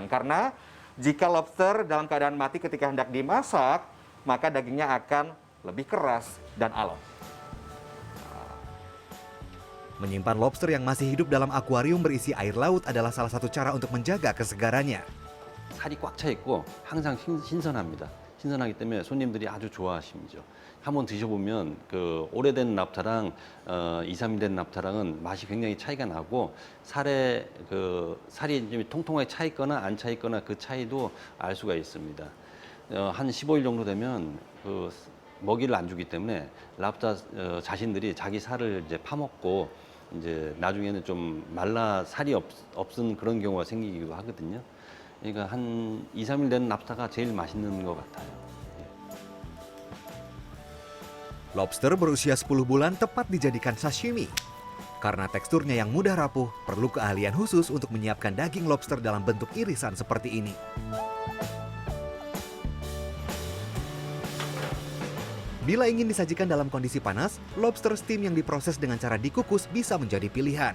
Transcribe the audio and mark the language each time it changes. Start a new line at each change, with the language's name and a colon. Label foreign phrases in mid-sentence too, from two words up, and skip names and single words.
Indonesian: Karena jika lobster dalam keadaan mati ketika hendak dimasak, maka dagingnya akan lebih keras dan alot. Menyimpan lobster yang masih hidup dalam akuarium berisi air laut adalah salah satu cara untuk menjaga kesegarannya.
Korean: 살이 꽉 차 있고 항상 신선합니다. 신선하기 때문에 손님들이 아주 좋아하십니다. 한번 드셔보면 그 오래된 납타랑 2, 3일 된 납타랑은 맛이 굉장히 차이가 나고 살이 좀 통통하게 차 있거나 안 차 있거나 그 차이도 알 수가 있습니다. 한 15일 정도 되면 그 먹이를 안 주기 때문에 랍스터 자신들이 자기 살을 이제 파먹고 이제 나중에는 좀 말라 살이 없은 그런 경우가 생기기도 하거든요. 그러니까 한 2, 3일 된 랍스터가 제일 맛있는 것 같아요.
Indonesian: Lobster berusia 10 bulan tepat dijadikan sashimi. Karena teksturnya yang mudah rapuh, perlu keahlian khusus untuk menyiapkan daging lobster dalam bentuk irisan seperti ini. Bila ingin disajikan dalam kondisi panas, lobster steam yang diproses dengan cara dikukus bisa menjadi pilihan.